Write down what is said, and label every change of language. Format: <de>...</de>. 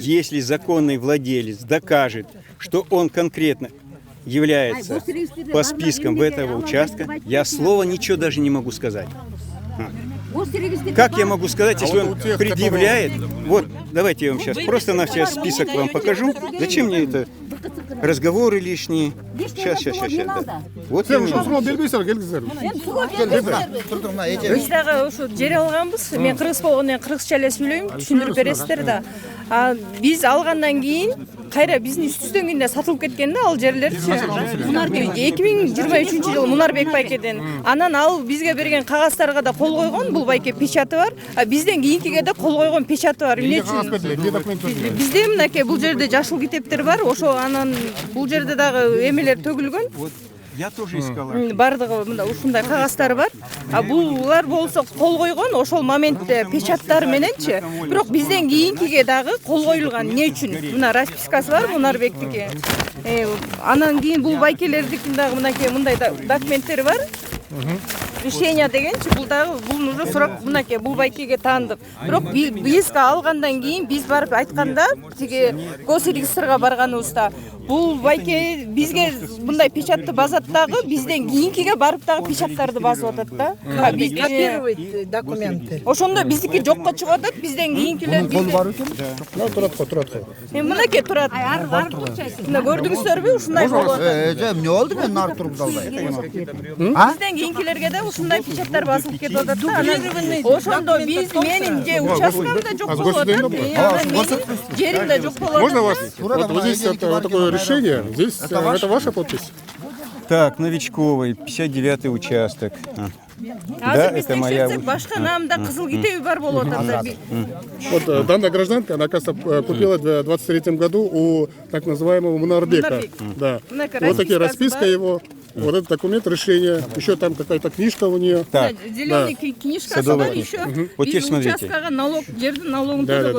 <ru>если законный владелец докажет, что он конкретно является по спискам этого участка, я слова ничего даже не могу сказать. Как я могу сказать, если он предъявляет? Вот, давайте я вам сейчас просто на все список вам покажу. Зачем мне это? Разговоры лишние. Сейчас. Да. Вот я</ru> <kk>Біз дағы ушу жер алганбыз.</kk> <ky>Мен кыргыз болгондон кыргызча эле сүйлөйм, түшүндүрүп бересиздер да. Биз алгандан кийин кайра биздин үстүбүздөн кийин сатылып кеткен да ал жерлерчи. 2023 жылы Мунарбек байкеден. Анан ал бизге берген кагазддарга да кол койгон, бул байке печаты бар. Бизден кийинкиге да кол койгон печаты бар. Эмне үчүн? Бизде мынакей бул жерде жашыл китептер бар. Ошо анан бул жерде дагы эмелер төгүлгөн.</ky> <ru>Я тоже искала.</ru> <ky>Бардыгы мында ушундай кагазддар бар. Булар болсо кол койгон ошол моментте печаттар мененчи. Бирок бизден кийинкиге дагы кол коюлган. Эмне үчүн? Мына распискасы бар Мунарбектики. Анан кийин бул байкелердикин дагы мынакей мындай документтери бар. Решение дегенчи бул дагы бул уже сурап мынакей бул байкеге таандык. Бирок биз алгандан кийин биз барып айтканда тиги госрегистрга барганыбызда бул байке бизге мындай печатты базат дагы бизден кийинкиге барып дагы печаттарды басып атат да.</ky> <ru>Копировать документы.</ru> <ky>Ошондо биздики жокко чыгып атат, бизден кийинкилер турат. Мынакей турат. Мына көрдүңүздөрбү ушундай болуп атат. Эмне болду мен нары туруп калбай. Бизден кийинкилерге да ушундай печаттар басылып кетип атат да. Анан ошондо менин же участкамда жок болуп атат. Менин жеримде жок болуп атат.</ky> <ru>Можно вас? Вот здесь такое решение. Здесь это ваша подпись? Так, Новичковый, 59-й участок. Да, это моя...</ru> <ky>Башка намда кызыл китеби бар болуп атат.</ky> <ru>Вот данная гражданка, она, оказывается, купила в 23 году у так называемого Мунарбека. Да. Вот такие расписка его. Вот этот документ, решение. Еще там какая-то книжка у нее. Так. Зеленый книжка бар еще. Вот теперь смотрите.</ru> <ky>Участкага налог, жердин налогун төлөгөн.</ky>